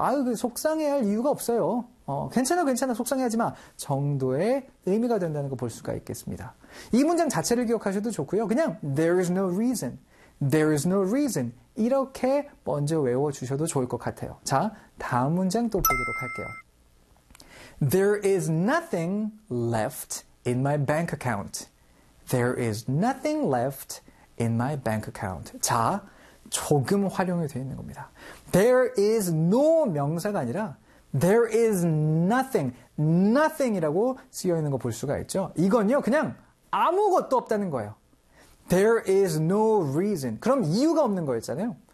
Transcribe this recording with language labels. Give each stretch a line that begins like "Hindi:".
Korean: 아유, 속상해할 이유가 없어요. 괜찮아 속상해하지 마 정도의 의미가 된다는 거 볼 수가 있겠습니다. 이 문장 자체를 기억하셔도 좋고요. 그냥
English: there is no reason, there is no reason
Korean: 이렇게 먼저 외워주셔도 좋을 것 같아요. 자, 다음 문장 또 보도록 할게요.
English: There is nothing left in my bank account. There is nothing left in my bank account.
Korean: 자, 조금 활용이 되어 있는 겁니다.
English: There is no
Korean: 명사가 아니라
English: there is nothing, nothing
Korean: 이라고 쓰여 있는 거 볼 수가 있죠. 이건요, 그냥 아무것도 없다는 거예요.
English: There is no reason.
Korean: 그럼 이유가 없는 거였잖아요.